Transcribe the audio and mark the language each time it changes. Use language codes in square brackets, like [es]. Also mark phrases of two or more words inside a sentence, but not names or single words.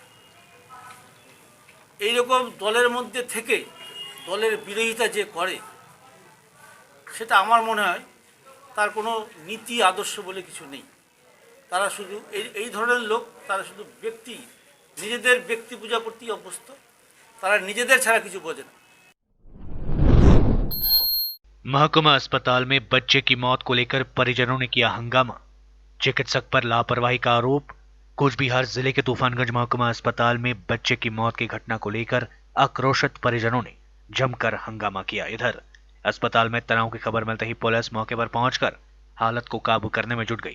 [bn] এইরকম দলের মধ্যে থেকে দলের বিরোধিতা যে করে, সেটা আমার মনে হয় তার কোনো নীতি আদর্শ বলে কিছু নেই। তারা শুধু এই ধরনের লোক, তারা শুধু নিজেদের ব্যক্তি পূজা করতেই অভ্যস্ত। তারা নিজেদের ছাড়া কিছু বোঝে না। [hi] महकुमा अस्पताल में बच्चे की मौत को लेकर परिजनों ने किया हंगामा। चिकित्सक पर लापरवाही का आरोप। कूच बिहार जिले के तूफानगंज महकुमा अस्पताल में बच्चे की मौत की घटना को लेकर आक्रोशित परिजनों ने जमकर हंगामा किया। इधर अस्पताल में तनाव की खबर मिलते ही पुलिस मौके पर पहुंचकर हालत को काबू करने में जुट गई।